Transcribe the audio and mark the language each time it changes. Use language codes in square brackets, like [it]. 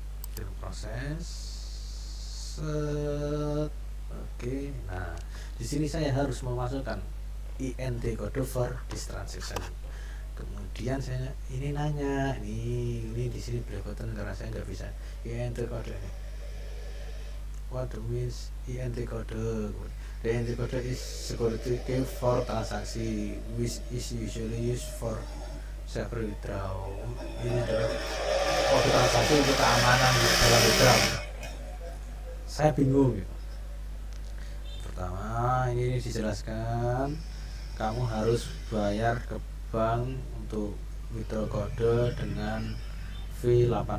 [id] Kita proses set. Oke, nah di sini saya harus memasukkan INT code [en] for this transaction. [id] Kemudian saya ini nanya, ini di sini belepotan karena saya nggak bisa INT code ini. [en] What means INT code? The INT code is security key for transaksi, which is usually used for several withdraw. [id] Ini adalah kode transaksi untuk keamanan dalam withdraw. Saya bingung gitu. Pertama ini dijelaskan kamu harus bayar ke bank untuk withdraw kode dengan fee 80.